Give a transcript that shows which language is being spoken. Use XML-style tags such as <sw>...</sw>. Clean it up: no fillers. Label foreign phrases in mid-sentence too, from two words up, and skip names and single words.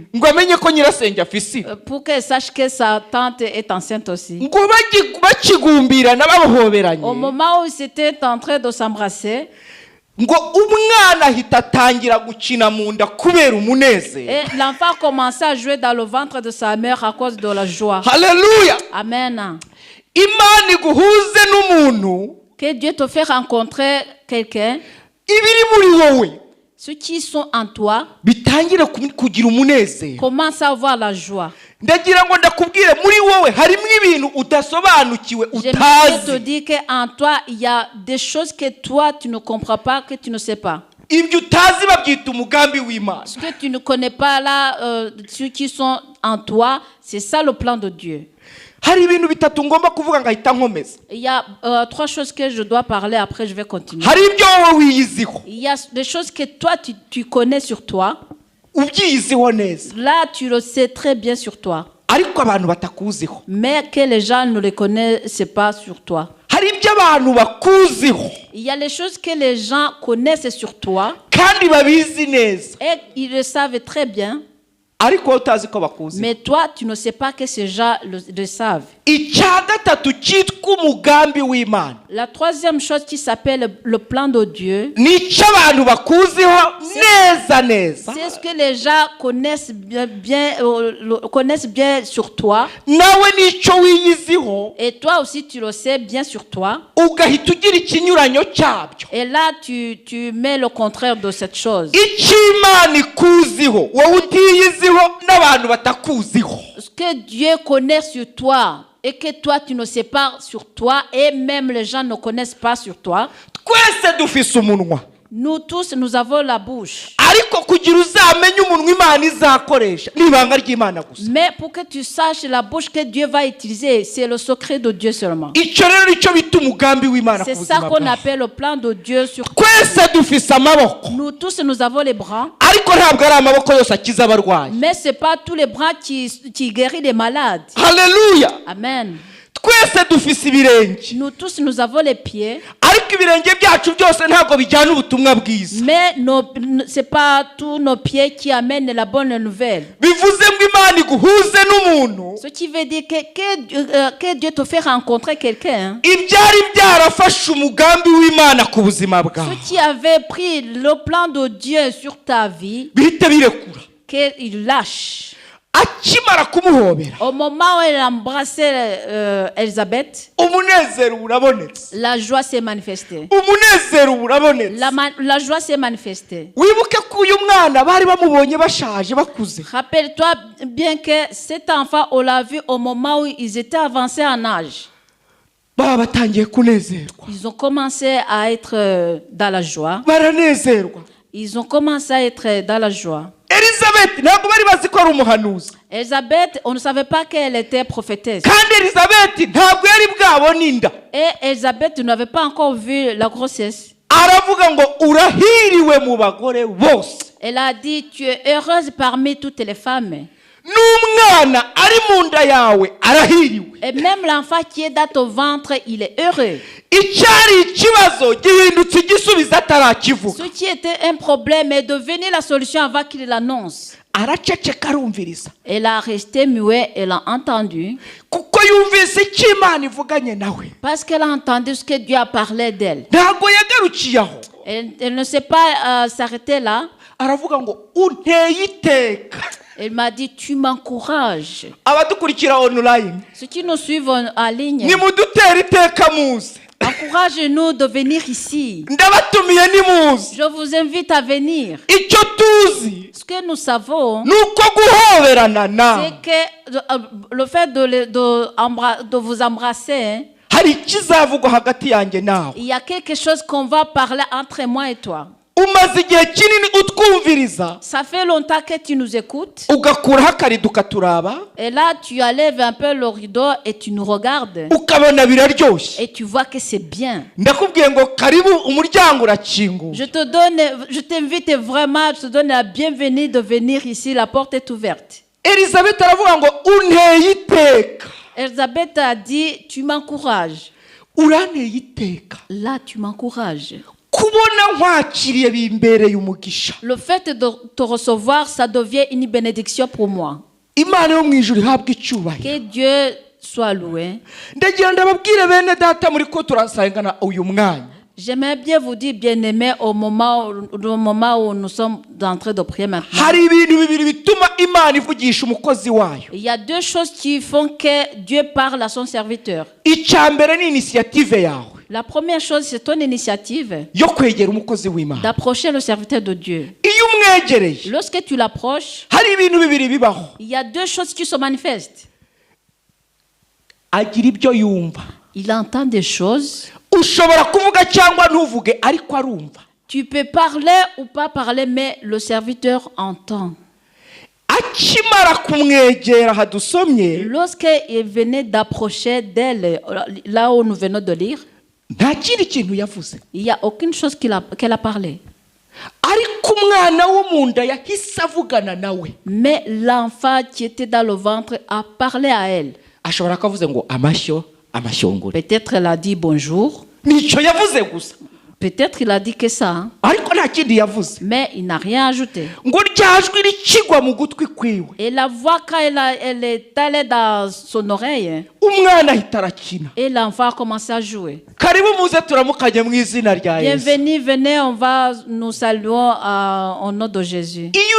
<rw>Ngo amenye ko nyirasenge afise.</rw> <fr>Pour qu'elle sache que sa tante est enceinte aussi.</fr> <rw>Ngo bakigumbira n'abahoberanye.</rw> <fr>Au moment où ils étaient en train de s'embrasser,</fr> <rw>ngo umwana ahita atangira gukina mu nda kubera umunezero.</rw> <fr>Et l'enfant commençait à jouer dans le ventre de sa mère à cause de la joie.</fr> <rw>Hallelujah. Amen. Imana iguhuze n'umuntu.</rw> <fr>Que Dieu te fait rencontrer quelqu'un.</fr> <rw>Ibiri muri wowe.</rw> <fr>Ceux qui sont en toi</fr> <rw>bitangire kugira umunezero.</rw> <fr>Commence à avoir la joie.</fr> <rw>Ndagira ngo ndakubwire muri wowe harimo ibintu udasobanukiwe utazi.</rw> <fr>Je te dis que en toi il y a des choses que toi tu ne comprends pas, que tu ne sais pas.</fr> <rw>Ibyo utazi babyita umugambi w'Imana.</rw> <fr>Ce que tu ne connais pas là, ceux qui sont en toi, c'est ça le plan de Dieu.</fr> <rw>Hari ibintu bitatu ngomba kuvuga ngahita nkomeza.</rw> <fr>Il y a 3 choses que je dois parler, après je vais continuer.</fr> <rw>Hari ibyo wowe wiyiziho.</rw> <fr>Il y a des choses que toi tu connais sur toi.</fr> <rw>Ubyiyiziho neza.</rw> <fr>Là tu le sais très bien sur toi.</fr> <rw>Ariko abantu batakuziho.</rw> <fr>Mais que les gens ne les connaissent pas sur toi.</fr> <rw>Hari ibyo abantu bakuziho.</rw> <fr>Il y a les choses que les gens connaissent sur toi.</fr> <rw>Kandi babizi neza.</rw> <fr>Et ils le savent très bien.</fr> <rw>Ariko utazi ko bakuziho.</rw> <fr>Mais toi tu ne sais pas que ces gens le savent.</fr> <rw>Icya gatatu cyitwa umugambi w'Imana.</rw> <fr>La 3e chose qui s'appelle le plan de Dieu.</fr> <rw>Nicyo abantu bakuziho neza neza.</rw> <fr>C'est ce que les gens connaissent bien sur toi.</fr> <rw>Nawe nicyo wiyiziho.</rw> <fr>Et toi aussi tu le sais bien sur toi.</fr> <rw>ugahita ugira ikinyuranyo cyabyo.</rw> <fr>Et là tu mets le contraire de cette chose.</fr> <rw>icyo Imana ikuziho wowe utiyiziho n'abantu batakuziho.</rw> <fr>Ce que Dieu connaît sur toi et que toi tu ne sais pas sur toi et même les gens ne connaissent pas sur toi.</fr> <rw>twese dufise umunwa.</rw> <fr>Nous tous nous avons la bouche.</fr> <rw>ariko kugira uzamenye umunwa Imana izakoresha n'ibanga ry'Imana gusa.</rw> <fr>Mais pour que tu saches la bouche que Dieu va utiliser, c'est le secret de Dieu seulement.</fr> <rw>icyo rero nicyo bita umugambi w'Imana ku</rw> <fr>C'est ça</fr> <rw>buzima</rw> <fr>qu'on</fr> <rw>bwawe.</rw> <fr>appelle le plan de Dieu sur toi.</fr> <rw>twese dufise amaboko</rw> <fr>Nous tous nous avons les bras,</fr> <rw>ariko ntabwo ari amaboko yose akiza abarwayi.</rw> <fr>mais c'est pas tous les bras qui guérissent les malades.</fr> <rw>Haleluya. Amen. twese dufise ibirenge</rw> <fr>Nous tous nous avons les pieds,</fr> <rw>ariko ibirenge byacu byose ntabwo bijyana ubutumwa bwiza.</rw> <fr>mais c'est pas tous nos pieds qui amènent la bonne nouvelle.</fr> <rw>bivuze ngo Imana iguhuze n'umuntu</rw> <fr>Ce qui veut dire que Dieu te fait rencontrer quelqu'un</fr> <rw>ibyari byarafashe umugambi w'Imana ku buzima bwawe</rw> <fr>ceux qui avaient pris le plan de Dieu sur ta vie,</fr> <rw>bihite birekura.</rw> <fr>qu'il lâche.</fr> <rw>akimara kumuhobera</rw> <fr>Au moment où elle embrassait Elisabeth,</fr> <rw>umunezero urabonetse.</rw> <fr>la joie s'est manifestée.</fr> <rw>umunezero urabonetse.</rw> <fr>La joie s'est manifestée.</fr> <rw>wibuke ko uyu mwana bari bamubonye bashaje bakuze.</rw> <fr>Rappelle-toi bien que cet enfant, on l'a vu au moment où ils étaient avancés en âge.</fr> <rw>baba batangiye kunezerwa.</rw> <fr>Ils ont commencé à être dans la joie.</fr> <rw>baranezerwa.</rw> <fr>Ils ont commencé à être dans la joie.</fr> <rw>Elizabeth ntabwo bari bazi ko ari umuhanuzi.</rw> <fr>Elisabeth, on ne savait pas qu'elle était prophétesse.</fr> <rw>kandi Elizabeth ntabwo yari bwabona inda.</rw> <fr>Et Elisabeth n'avait pas encore vu la grossesse.</fr> <rw>aravuga ngo urahiriwe mu bagore bose.</rw> <fr>Elle a dit, tu es heureuse parmi toutes les femmes.</fr> <rw>n'umwana ari mu nda yawe arahiriwe.</rw> <fr>Et même l'enfant qui est dans ton ventre, il est heureux.</fr> <rw>icyari ikibazo gihindutse igisubizo atarakivuga.</rw> <fr>Ce qui était un problème est devenu la solution avant qu'il l'annonce.</fr> <rw>araceceka arumviriza.</rw> <fr>Elle a resté muette, elle a entendu.</fr> <rw>kuko yumvise icyo Imana ivuganye nawe.</rw> <fr>Parce qu'elle a entendu ce que Dieu a parlé d'elle.</fr> <rw>ntabwo yagarukiye aho.</rw> <fr>Elle ne s'est pas s'arrêter là.</fr> <rw>aravuga ngo unteye iteka.</rw> <fr>Elle m'a dit, tu m'encourages.</fr> <rw>abadukurikira online</rw> <fr>Ceux qui nous suivent en ligne,</fr> <rw>nimudutera iteka muze.</rw> <fr>encouragez-nous de venir ici.</fr> <rw>ndabatumiye nimuze.</rw> <fr>Je vous invite à venir.</fr> <rw>icyo tuzi</rw> <fr>Ce que nous savons,</fr> <rw>ni uko guhoberana na</rw> <fr>c'est que le fait de vous embrasser,</fr> <rw>hari ikizavugwa hagati yanjye nawe.</rw> <fr>il y a quelque chose qu'on va parler entre moi et toi.</fr> <rw>umaze igihe kinini utwumviriza.</rw> <fr>Ça fait longtemps que tu nous écoutes.</fr> <rw>ugakuraho akarido ukaturaba.</rw> <fr>Et là, tu enlèves un peu le rideau et tu nous regardes.</fr> <rw>ukabona biraryoshye.</rw> <fr>Et tu vois que c'est bien.</fr> <rw>ndakubwiye ngo karibu umuryango urakinguye.</rw> <fr>Je t'invite vraiment, je te donne la bienvenue de venir ici. La porte est ouverte.</fr> <rw>Elizabeth aravuga ngo unteye iteka.</rw> <fr>Elisabeth a dit, tu m'encourages.</fr> <rw>uranteye iteka.</rw> <fr>Là, tu m'encourages.</fr> <rw>kubona nkwakiriye bimbereye umugisha.</rw> <fr>Le fait de te recevoir, ça devient une bénédiction pour moi.</fr> <rw>Imana yo mu ijuru ihabwe icyubahiro.</rw> <fr>Que Dieu soit loué.</fr> <rw>ndagira ndababwire bene data muri ko turasangana uyu mwanya.</rw> <fr>J'aimerais bien vous dire, bien-aimés, au moment où nous sommes en train de prier maintenant.</fr> <rw>hari ibintu bibiri bituma Imana ivugisha umukozi wayo.</rw> <fr>Il y a deux choses qui font que Dieu parle à son serviteur.</fr> <rw>icya mbere ni initiative yawe</rw> <fr>La première chose, c'est ton initiative</fr> <rw>yo kwegera umukozi w'Imana.</rw> <fr>d'approcher le serviteur de Dieu.</fr> <rw>iyo umwegereye</rw> <fr>Lorsque tu l'approches,</fr> <rw>hari ibintu bibiri bibaho.</rw> <fr>il y a deux choses qui se manifestent.</fr> <rw>agira ibyo yumva.</rw> <fr>Il entend des choses.</fr> <rw>ushobora kuvuga cyangwa ntuvuge ariko arumva.</rw> <fr>Tu peux parler ou pas parler, mais le serviteur entend.</fr> <rw>akimara kumwegera hadusomye</rw> <fr>Lorsqu'il venait d'approcher d'elle, là où nous venons de lire,</fr> <rw>nta kindi kintu yavuze.</rw> <fr>il n'y a aucune chose qu'elle a parlé.</fr> <rw>ariko umwana wo mu nda yahise avugana nawe.</rw> <fr>Mais l'enfant qui était dans le ventre a parlé à elle.</fr> <rw>ashobora kuvuze ngo amashyo amashyongore.</rw> <fr>Peut-être elle a dit bonjour.</fr> <rw>nicyo yavuze gusa.</rw> <fr>Peut-être il a dit que ça.</fr> <rw>ariko nta kindi yavuze.</rw> <fr>Mais il n'a rien ajouté.</fr> <rw>ngo ryajwi rikigwa mu gutwi kwiwe.</rw> <fr>Et la voix, quand elle est allée dans son oreille,</fr> <rw>umwana ahita arakina.</rw> <fr>et l'enfant a commencé à jouer.</fr> <rw>kare</rw> <fr>Bienvenue, venez, nous saluons au nom de Jésus.</fr>